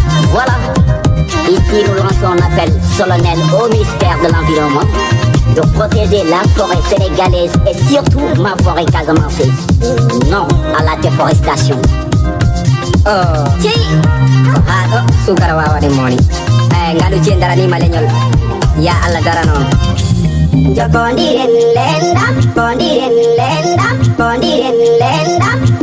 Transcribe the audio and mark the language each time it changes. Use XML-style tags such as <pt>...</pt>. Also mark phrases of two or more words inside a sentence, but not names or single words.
<fr>Voilà. Ici, nous lançons un appel solennel au ministère de l'Environnement de protéger la forêt sénégalaise et surtout ma forêt casamançaise. Non à la déforestation. Oh. Qui?</fr> <ff>Ah, oh, sukara wawa de moni. Eh, ngaɗu ci'e daranima leñol. Ya Allah darano. Jokkondiren lendam, kondiren lendam, kondiren lendam.</ff>